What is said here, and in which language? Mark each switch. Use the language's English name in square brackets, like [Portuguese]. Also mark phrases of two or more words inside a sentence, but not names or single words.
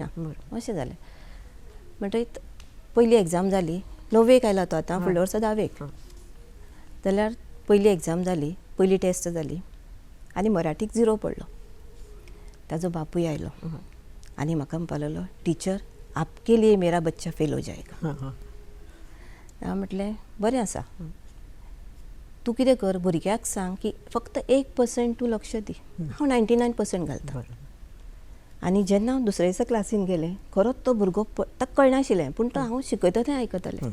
[Konkani] अशें जालें. म्हणटकीर पयली एग्जाम जाली, 9वेक आयला तो आतां, फुडल्या वर्सा 10वेक. जाल्यार पयली एग्जाम जाली, पयली टेस्ट जाली, आनी मराठीक 0 पडलो. ताजो बापूय आयलो आनी म्हाका म्हणपाक लागलो, [Hindi] टिचर आपके लिए मेरा बच्चा फेल हो जाएगा. [Konkani] हांवें म्हटलें बरें आसा, तूं कितें कर, भुरग्याक सांग की फक्त 1% तूं लक्ष दी, हांव 99% घालतां. आनी जेन्ना हांव दुसऱ्या दिसा क्लासीन गेलें, खरोच तो भुरगो, ताका कळनाशिल्लें, पूण तो हांव शिकयता तें आयकतालें.